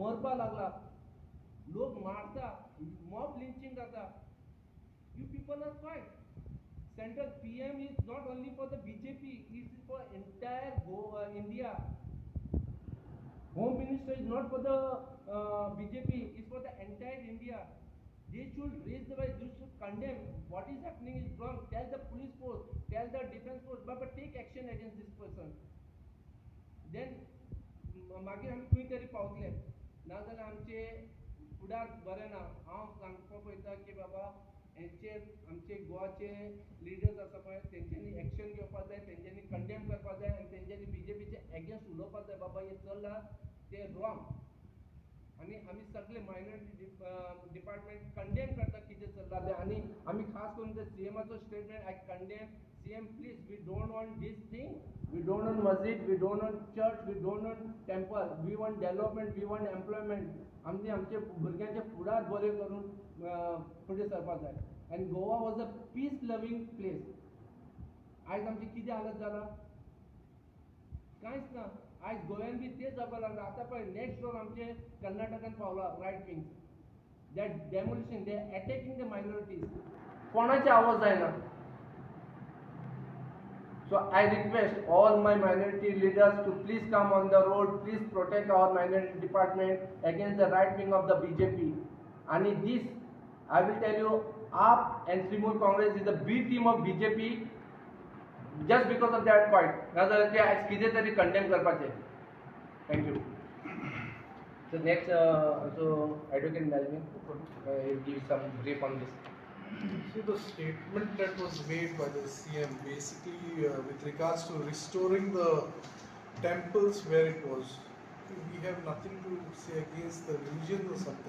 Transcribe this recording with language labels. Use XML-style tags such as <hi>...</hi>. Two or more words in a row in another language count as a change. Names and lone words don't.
<kok>बोलपा लागला, लोक मारता, मॉब लिंचिंग जाता.</kok> <en>You people are quiet. Central PM is not only for the BJP, it is for entire India. Home Minister is not for the BJP, it's for the entire India. They should raise the voice, they should condemn what is happening is wrong. Tell the police force, tell the defense force, but take action against this person.</en> <kok>Then मागीर आमी खंय तरी पावतले, नाजाल्यार आमचे फुडार बरें ना. हांव सांगपा पळयता की बाबा हेंचेर आमचे गोवाचे लिडर्स आसा पळय तेंच्यांनी एक्शन घेवपाक जाय, तेंच्यांनी कंडेम करपाक जाय आनी तेंच्यांनी बीजेपीचे एगेन्स्ट उलोवपाक जाय. बाबा हे चल्लां ते रॉंग. आनी आमी सगळे मायनॉरिटी डिपार्टमेंट कंडेम करता कितें चल्लां तें. आनी आमी खास करून ते सीएमाचो स्टेटमेंट</kok> <en>I condemn. CM, please, we don't want this thing. We don't want masjid, we don't want church, we don't want temple. We want development, we want employment.</en> <kok>आमचे भुरग्यांचे फुडार बरें करून फुडें सरपाक जाय. आनी गोवा</kok> <en>was a peace loving place.</en> <kok>आयज आमची कितें हालत जाला? कांयच ना. आयज गोव्यान बी तेच जावपाक लागला. आतां पळय</kok> <en>next door</en> <kok>आमचे कर्नाटकान पावला</kok> <en>right wing. that demolition, they attacking the minorities.</en> <kok>कोणाचे आवाज जायना.</kok> <en>So I request all my minority leaders to please come on the road, please protect our minority department against the right wing of the BJP. And in this, I will tell you, AAP and Trinamool Congress is the B team of BJP just because of that point. Rather than as</en> <kok>किधे तरी condemn करपाचे.</kok> <en>Thank you. So next, so Advocate Melvin will give some brief on this. See, the statement that was made by the CM basically with regards to restoring the temples where it was, we have nothing to say against the religion or something.</en>